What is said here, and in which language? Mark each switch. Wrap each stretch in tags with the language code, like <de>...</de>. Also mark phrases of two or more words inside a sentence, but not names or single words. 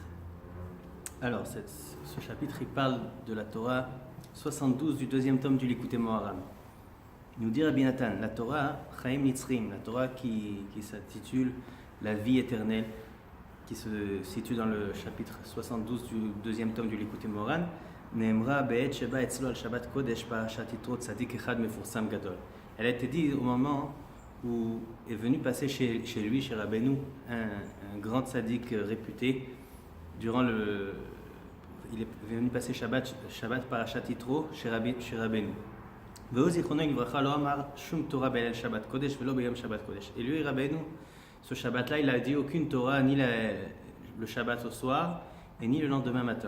<fr>Alors, ce chapitre, il parle de la Torah 72 du deuxième tome du Likutei Moharan. Nous dit Rabbi Nathan, la Torah Chaim Nitzrim, la Torah qui s'intitule la vie éternelle, qui se situe dans le chapitre 72 du deuxième tome du Likutei Moharan,</fr> <he>נאמרה בעת שבא אצלו על שבת קודש פרשת יתרו צדיק אחד מפורסם גדול.</he> <fr>Elle a été dite au moment où est venu passer chez lui, chez Rabbeinu, un grand tzaddik réputé. Il est venu passer Shabbat parashat Yitro chez Rabbeinu. Et lui, Rabbeinu, ce Shabbat-là, il a dit aucune Torah, ni le Shabbat au soir, et ni le lendemain matin.</fr>